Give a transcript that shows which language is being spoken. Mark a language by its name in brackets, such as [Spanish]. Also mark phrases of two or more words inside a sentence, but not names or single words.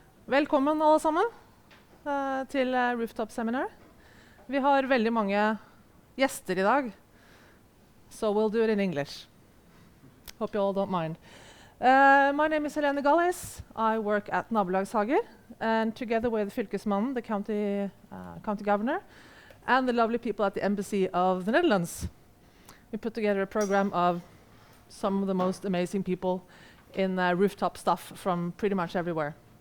[Norwegian] Velkommen alle sammen til Rooftop seminar. Vi har veldig mange gjester i dag, [English] so we'll do it in English. Hope you all don't mind. My name is Helene Gallis. I work at Nabolagshager, and together with Fylkesmannen, the county governor, and the lovely people at the embassy of the Netherlands, we put together a program of some of the most amazing people in rooftop stuff from pretty much everywhere.